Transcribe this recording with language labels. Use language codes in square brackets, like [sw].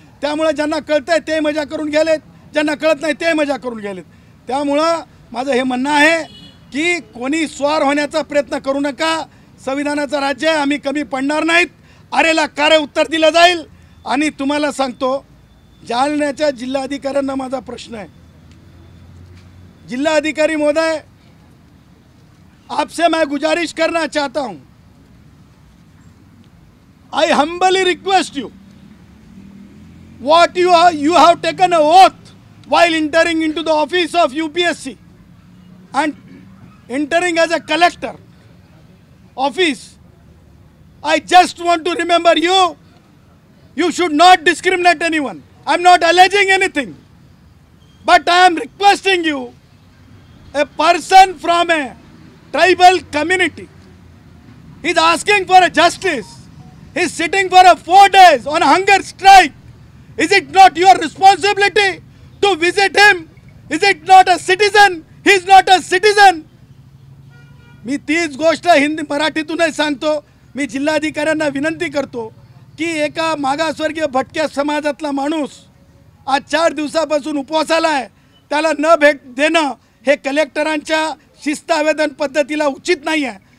[mr] त्यामुळे ज्यांना कळतंय ते मजा करून गेलेत, ज्यांना कळत नाही ते मजा करून गेलेत. त्यामुळं माझं हे म्हणणं आहे की कोणी स्वार होण्याचा प्रयत्न करू नका. संविधानाचं राज्य आहे, आम्ही कमी पडणार नाहीत. अरेला कार्य उत्तर दिलं जाईल. आणि तुम्हाला सांगतो, जालन्याच्या जिल्हाधिकाऱ्यांना माझा प्रश्न आहे. जिल्हाधिकारी महोदय, [hi] आपसे मैं गुजारिश करना चाहता हूं, [en] I humbly request you, what you have taken an oath while entering into the office of UPSC and entering as a collector office. I just want to remember you. You should not discriminate anyone. I am not alleging anything, but I am requesting you, a person from a tribal community is asking for a justice. He is sitting for 4 days on a hunger strike. Is it not your responsibility to visit him? Is it not a citizen? He is not a citizen. [mr] मी तीच गोष्ट हिंदी मराठीतूनच सांगतो. मी जिल्हाधिकाऱ्यांना विनंती करतो की एका मागासवर्गीय भटक्या समाजातला माणूस आज 4 दिवसापासून उपवासाला आहे, त्याला न भेट देणं हे कलेक्टरांच्या शिस्त आवेदन पद्धतीला उचित नाही आहे.